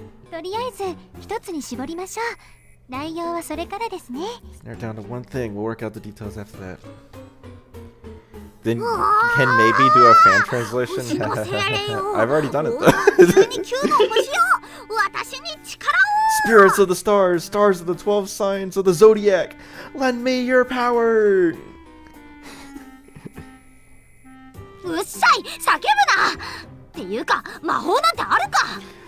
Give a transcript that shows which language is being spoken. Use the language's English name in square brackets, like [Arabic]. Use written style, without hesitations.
[Japanese] とりあえず一つに絞りましょう。内容はそれからですね。 [English] Narrow down to one thing. We'll work out the details after that. Then can maybe do a fan translation? [Japanese] 星の精霊よ。 [English] I've already done it [Japanese] 急に [English] though. [Japanese] 9の星よ。私に力を。 [English] Spirits of the stars, stars of the 12 signs of the zodiac, lend me your power. [Japanese] うっさい、叫ぶな。っていうか魔法なんてあるか。